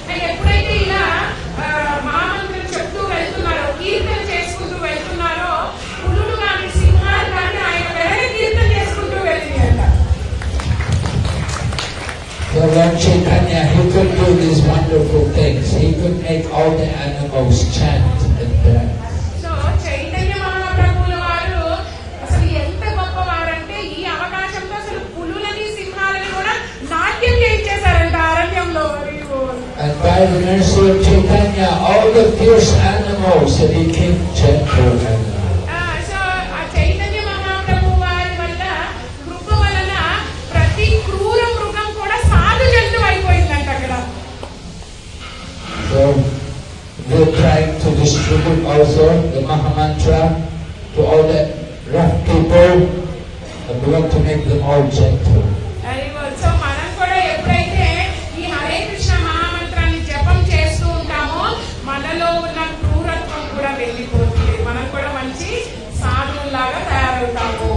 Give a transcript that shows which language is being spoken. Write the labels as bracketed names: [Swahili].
[Telugu] ఎప్పుడైతే ఇలా మహామంత్రం చెప్తూ వెళ్తున్నారో, కీర్తన చేసుకుంటూ వెళ్తున్నారో, పులులు కానీ సింహాలు కానీ ఆయన వెనక కీర్తన చేసుకుంటూ వెళ్ళినాయంట. [English] So Lord Chaitanya, he could do these wonderful things. He could make all the animals chant and dance. [Telugu] So Chaitanya మహాప్రభువుల వారు అసలు ఎంత గొప్పవారంటే ఈ అవకాశంతో అసలు పులులని సింహాలని కూడా నాట్యం చేయించేశారంట అరణ్యంలో. [English] And by the mercy of Chaitanya, all the fierce animals that he came gentle and [Telugu] so ఆ చైతన్య మహాప్రభు వారి వల్ల కృప వలన ప్రతి క్రూర మృగం కూడా సాధు జంతువు అయిపోయిందంట అక్కడ. [English] so they're trying to distribute also the Mahamantra to all the rough people, and we want to make them all gentle. [Telugu] So మనం కూడా ఎప్పుడైతే ఈ హరే కృష్ణ మహామంత్రాన్ని జపం చేస్తూ ఉంటామో మనలో ఉన్న క్రూరత్వం కూడా వెళ్ళిపోతుంది, మనం కూడా మంచి సాధువులాగా తయారవుతాము.